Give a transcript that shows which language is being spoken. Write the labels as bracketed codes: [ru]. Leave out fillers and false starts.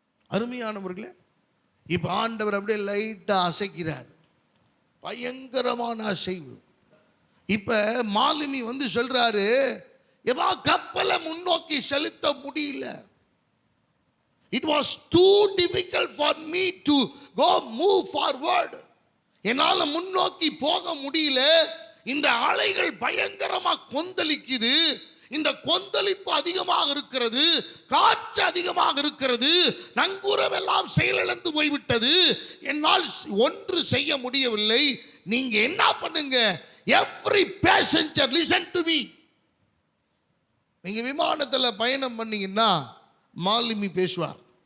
[ta] அருமையானவர்களே, இப்ப ஆண்டவர் அப்படியே லைட்டா அசைக்கிறார். பயங்கரமான அசைவு. இப்ப மாலுமி வந்து சொல்றாரு, எவா கப்பலை முன்னோக்கி செலுத்த முடியல. [en] It was too difficult for me to move forward. [ta] என்னால முன்னோக்கி போக முடியல. இந்த அலைகள் பயங்கரமா கொந்தளிக்குது. இந்த கொந்தளிப்பு அதிகமாக இருக்கிறது, காற்று அதிகமாக இருக்கிறது, நங்கூரம் எல்லாம் செயலிழந்து போய்விட்டது. என்னால் ஒன்று செய்ய முடியவில்லை. நீங்க என்ன பண்ணுங்க, [en] every passenger listen to me. [ta] நீங்க விமானத்தில் பயணம் பண்ணீங்கன்னா மாலுமி பேசுவார்.